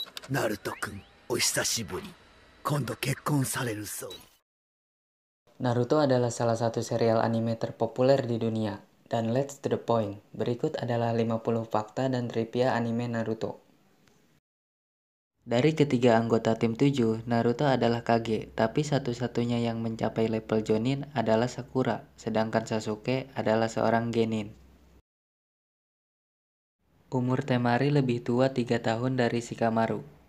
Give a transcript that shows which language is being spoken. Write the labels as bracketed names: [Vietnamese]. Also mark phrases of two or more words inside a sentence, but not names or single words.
[Japanese] ナルト君、お久しぶり。今度結婚されるそう。 [Indonesian] Naruto adalah salah satu serial anime terpopuler di dunia. [English] Dan let's to the point, [Indonesian] berikut adalah 50 fakta dan trivia anime Naruto. Dari ketiga anggota tim 7, Naruto adalah Kage, tapi satu-satunya yang mencapai level Jonin adalah Sakura, sedangkan Sasuke adalah seorang Genin. Umur Temari lebih tua 3 tahun dari Shikamaru.